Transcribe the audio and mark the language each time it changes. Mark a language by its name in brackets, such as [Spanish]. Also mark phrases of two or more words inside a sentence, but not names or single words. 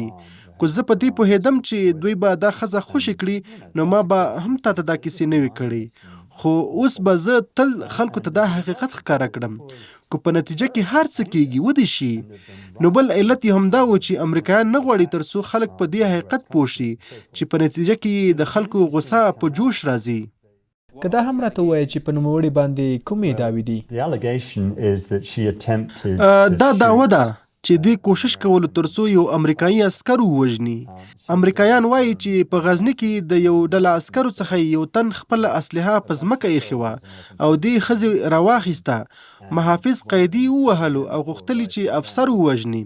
[Pashto] کو زه په دې پوهېدم چې دوی به دا ښځه خوشي کړي، نو ما به هم تاته دا کیسې نه وي کړي، خو اوس به زه تل خلکو ته دا حقیقت ښکاره کړم. کو په نتیجه کې هر څه کېږي ودې شي. نو بل علت یې همدا و چې امریکایان نه غواړي ترڅو خلک په دې حقیقت پوه شي چې په نتیجه کې د خلکو غوسه په جوش راځي. که دا هم راته ووایي چې په نوموړي باندې کومې دعوې دي؟ [English] The allegation is that she attempted [Pashto] دا دعوه ده چې دوی کوشش کولو ترڅو یو امریکایي عسکر ووژني. امریکایان وایي چې په غزني کې د یو ډله عسکرو څخه یو تن خپل اسلحه په ځمکه ایښې وه او دې ښځې راواخیسته، محافظ قیدي ووهلو او غوښتل چې افسر ووژني.